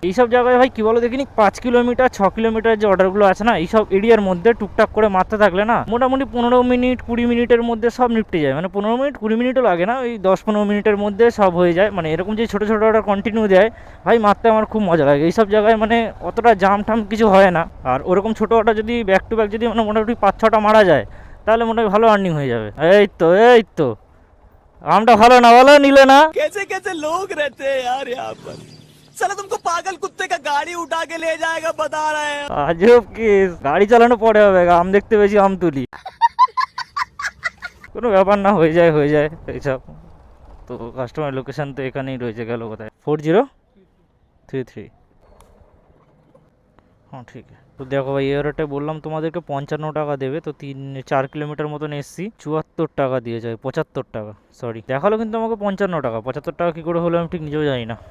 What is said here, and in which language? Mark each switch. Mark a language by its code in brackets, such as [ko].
[bn] এইসব জায়গায় ভাই কি বলো দেখিনি, 5 কিলোমিটার 6 কিলোমিটার যে অর্ডারগুলো আছে না, এইসব এরিয়ার মধ্যে টুকটাক করে মারতে থাকলে না মোটামুটি 15 মিনিট 20 মিনিটের মধ্যে সব নিপটে যায়, মানে 15 মিনিট 20 মিনিটও লাগে না, ওই 10-15 মিনিটের মধ্যে সব হয়ে যায়। মানে এরকম যে ছোটো ছোটো অর্ডার কন্টিনিউ দেয় ভাই, মারতে আমার খুব মজা লাগে এইসব জায়গায়, মানে অতটা জাম টাম কিছু হয় না। আর ওরকম ছোটো অর্ডার যদি ব্যাক টু ব্যাক যদি মানে মোটামুটি 5-6টা মারা যায় তাহলে মোটামুটি ভালো আর্নিং হয়ে যাবে। এই তো আমটা ভালো না, ভালো নিলে না। [hi] कैसे कैसे लोग रहते हैं यार यहाँ पर। साला तुमको पागल कुत्ते का गाड़ी उठा के ले जाएगा बता रहे हैं। [bn] আজব কেস, গাড়ি চালানো পরে হবে, আম দেখতে বেশি আম তুলি। কোনো ব্যাপার না, হয়ে যায় এইসব। তো কাস্টমার লোকেশন তো এখানেই রয়েছে, গেল কোথায় 4033। হ্যাঁ ঠিক আছে। তো দেখো ভাই এয়ারটা বললাম তোমাদেরকে 55 টাকা দেবে, তো 3-4 কিলোমিটার মতন এসছি, 74 টাকা দিয়ে যায়, 75 টাকা সরি, দেখালো কিন্তু আমাকে 55 টাকা, 75 টাকা কী করে হলো আমি ঠিক নিজেও জানি না।